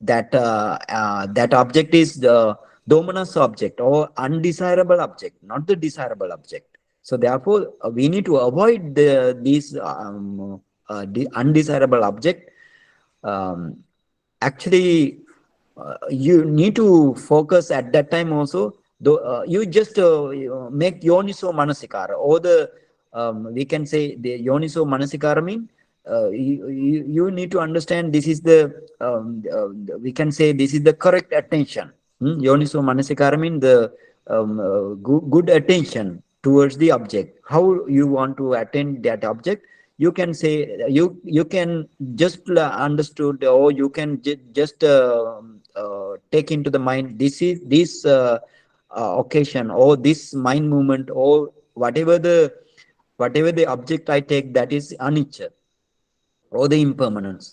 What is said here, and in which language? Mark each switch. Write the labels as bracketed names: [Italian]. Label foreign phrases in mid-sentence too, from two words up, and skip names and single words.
[English] That object is the dominus object or undesirable object, not the desirable object. So therefore, we need to avoid these the undesirable object. um, Actually, you need to focus at that time also. Though you just make [Pali] yoniso manasikara, [English] or the we can say the [Pali] yoniso manasikara [English] mean you need to understand this is we can say this is the correct attention. [Pali] Yoniso manasikara [English] mean the good attention towards the object. How you want to attend that object, you can say, you can just understood, or you can just take into the mind, this is this occasion, or this mind movement, or whatever the object I take, that is anicca, or the impermanence.